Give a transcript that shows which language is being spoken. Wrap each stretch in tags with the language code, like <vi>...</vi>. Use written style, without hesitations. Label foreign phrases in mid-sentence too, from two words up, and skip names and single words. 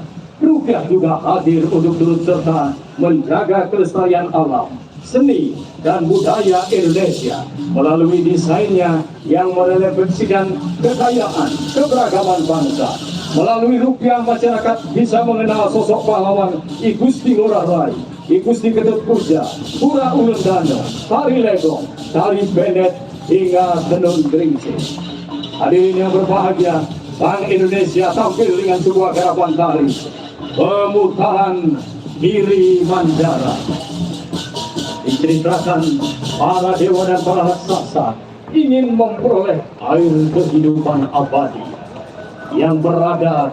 <id>Rupiah juga hadir untuk turut serta menjaga kelestarian alam, seni, dan budaya Indonesia melalui desainnya yang merefleksikan kekayaan keberagaman bangsa. Melalui rupiah, masyarakat bisa mengenal sosok pahlawan I Gusti Ngurah Rai, I Gusti Ketut Puja, Pura Ulun Dano, Tari Legong, Tari Benet, hingga Tenun Geringsing. Hadirin yang berbahagia, Bank Indonesia tampil dengan sebuah garapan tari pemutaran Giri Mandara. Diceritakan para dewa dan para raksasa ingin memperoleh air kehidupan abadi yang berada</id>